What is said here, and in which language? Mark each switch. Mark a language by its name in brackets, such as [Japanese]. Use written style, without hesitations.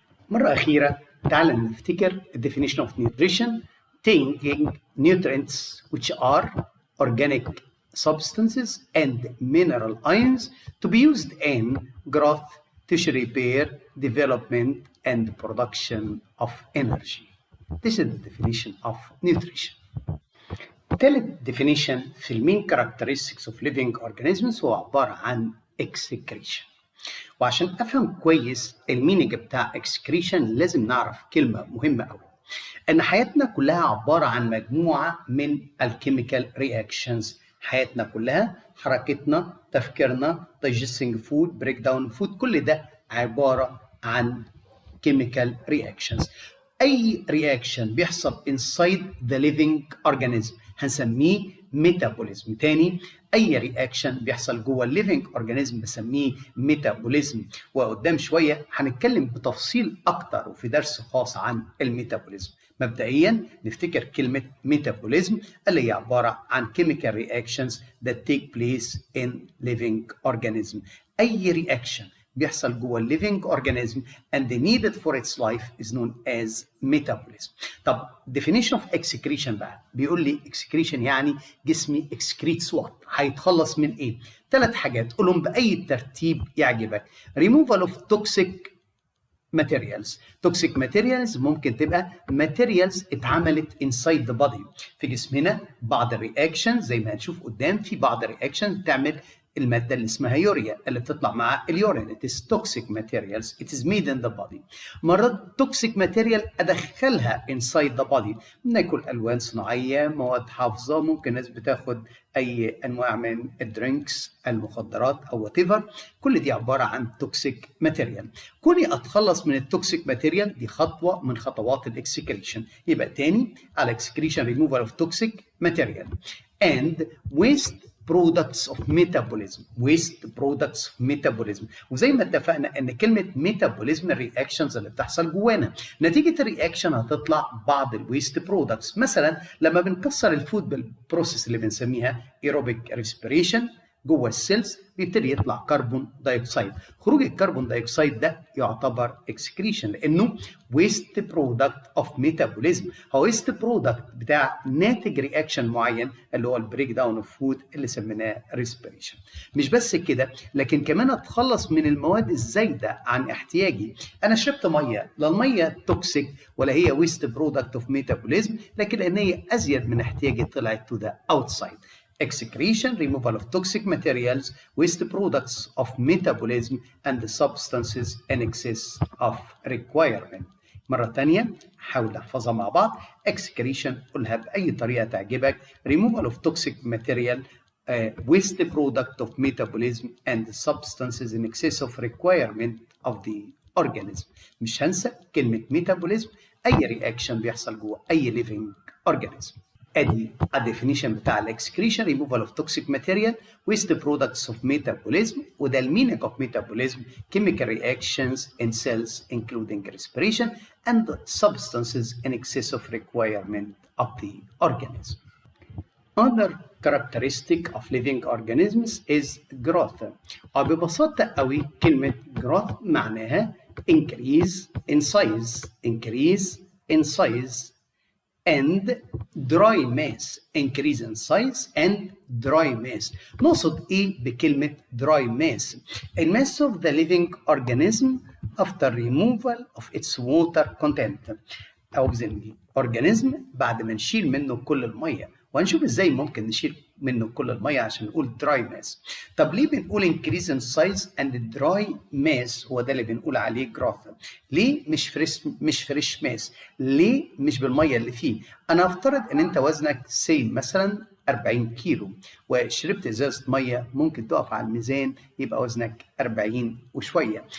[Arabic] مرة أخيرة تعال نفتكر [English] definition of nutrition: taking nutrients which are organic substances and mineral ions to be used in growth, tissue repair, development, and production of energy. This is the definition of nutrition. [Arabic] ثالث definition في المين [English] characteristics of living organisms [Arabic] هو عبارة عن excretion. وعشان أفهم كويس المينينج بتاع excretion لازم نعرف كلمة مهمة أوي، إن حياتنا كلها عبارة عن مجموعة من الكيميكال رياكشنز. حياتنا كلها، حركتنا، تفكيرنا، [English] digesting food, break down food، [Arabic] كل ده عبارة عن chemical reactions. أي reaction بيحصل [English] inside the living organism [Arabic] هنسميه ميتابوليزم. تاني، أي رياكشن بيحصل جوه الليفنج أورجانيزم بسميه ميتابوليزم، وقدام شوية هنتكلم بتفصيل أكتر وفي درس خاص عن الميتابوليزم. مبدئيا نفتكر كلمة ميتابوليزم اللي هي عبارة عن [English] chemical reactions that take place in living organism. [Arabic] أي رياكشن بيحصل جوه الليفنج اورجانيزم [English] and needed for its life is known as metabolism. [Arabic] طب definition of excretion بقى بيقول لي excretion يعني جسمي excretes what؟ هيتخلص من ايه؟ 3 حاجات قولهم باي ترتيب يعجبك. [English] removal of toxic materials. toxic materials [Arabic] ممكن تبقى [English] materials اتعملت inside the body. [Arabic] في جسمنا بعض الرياكشن زي ما هنشوف قدام، في بعض الرياكشن تعمل المادة اللي اسمها يوريا اللي بتطلع مع اليورين. [English] It is toxic materials. It is made in the body. مرات toxic material أدخلها inside the body. [Arabic] بناكل ألوان صناعية، مواد حافظة، ممكن ناس بتاخد أي أنواع من الدرينكس، المخدرات أو whatever. كل دي عبارة عن toxic material. كوني أتخلص من التوكسيك ماتيريال دي خطوة من خطوات الإكسكريشن. يبقى تاني على [English] excretion removal of toxic material and waste products of metabolism. waste products of metabolism. [Arabic] وزي ما اتفقنا ان كلمه ميتابوليزم الرياكشنز اللي بتحصل جوانا، نتيجه الرياكشن هتطلع بعض الويست برودكتس. مثلا لما بنكسر الفود بالبروسيس اللي بنسميها ايروبيك ريسبيريشن جوه السيلز بيبتدي يطلع كربون دايوكسيد. خروج الكربون دايوكسيد ده يعتبر اكسكريشن لانه ويست برودكت اوف ميتابوليزم، هو ويست برودكت بتاع ناتج رياكشن معين اللي هو البريك داون اوف فود اللي سميناه ريسبيريشن. مش بس كده، لكن كمان اتخلص من المواد الزايده عن احتياجي. انا شربت ميه، لا الميه توكسيك ولا هي ويست برودكت اوف ميتابوليزم، لكن لان هي ازيد من احتياجي طلعت [English] To the outside. excretion, removal of toxic materials, waste products of metabolism, and the substances in excess of requirement. [Arabic] مرة تانية حاول نحفظها مع بعض. excretion قولها بأي طريقة تعجبك. [English] removal of toxic material, waste product of metabolism, and the substances in excess of requirement of the organism. [Arabic] مش هنسى كلمة metabolism، أي reaction بيحصل جوه أي living organism. ادي الديفينيشن بتاع [English] الاكسكريشن removal of toxic material waste products of metabolism, وده المينينج of metabolism: chemical reactions in cells including respiration and substances in excess of requirement of the organism. Another characteristic of living organisms is growth. وببساطة قوي كلمة growth معناها increase in size, increase in size and dry mass. increase in size and dry mass. [Arabic] نقصد ايه بكلمة [English] dry mass؟ الماس of the living organism after removal of its water content. [Arabic] أو organism بعد ما نشيل منه كل المية، وهنشوف ازاي ممكن نشيل منه كل المية عشان نقول dry mass. طب ليه بنقول [English] increase in size and dry mass؟ [Arabic] هو ده اللي بنقول عليه growth. ليه مش فريش ماس؟ ليه مش بالمية اللي فيه؟ أنا أفترض إن أنت وزنك مثلا 40 كيلو وشربت ازازه ميه، ممكن تقف على الميزان يبقى وزنك 40 وشويه.